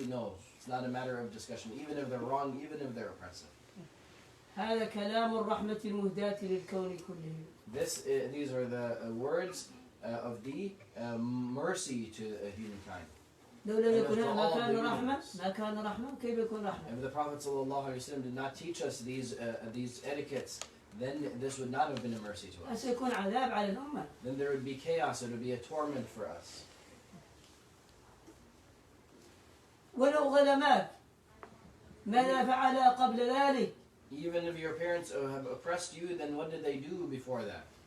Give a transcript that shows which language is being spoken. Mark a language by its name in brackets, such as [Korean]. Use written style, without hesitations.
[English] No, it's not a matter of discussion. Even if they're wrong, even if they're oppressive. [Arabic] هذا كلام الرحمة المهداة للكون كله. [English] These are the words of the mercy to humankind. [Arabic] لولا يكون ما كان رحمة كيف يكون رحمة؟ [English] If the Prophet ﷺ did not teach us these etiquettes, then this would not have been a mercy to us. [Arabic] سيكون عذاب على الأمة. [English] Then there would be chaos, it would be a torment for us. [Arabic] ولو ظلماك ماذا فعل قبل ذلك؟ [English] Even if your parents have oppressed you, then what did they do before that?